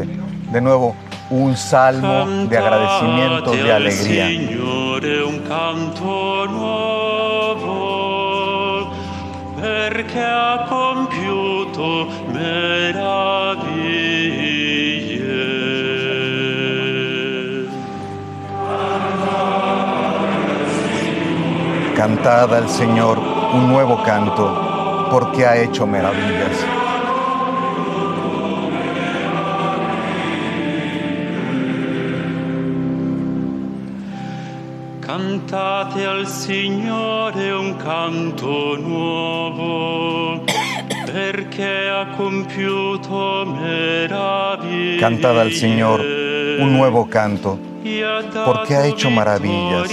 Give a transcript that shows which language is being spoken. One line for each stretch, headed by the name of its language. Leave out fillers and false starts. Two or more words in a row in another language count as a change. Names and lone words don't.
Spanish: De nuevo, un salmo de agradecimiento, de alegría.
Italian: Signore un canto nuovo, perché ha compiuto meraviglie.
Spanish: Cantad al Señor un nuevo canto, porque ha hecho maravillas.
Italian: Cantate al Signore un canto nuovo, perché ha compiuto meraviglie.
Spanish: Cantad al Señor un nuevo canto, porque ha hecho maravillas.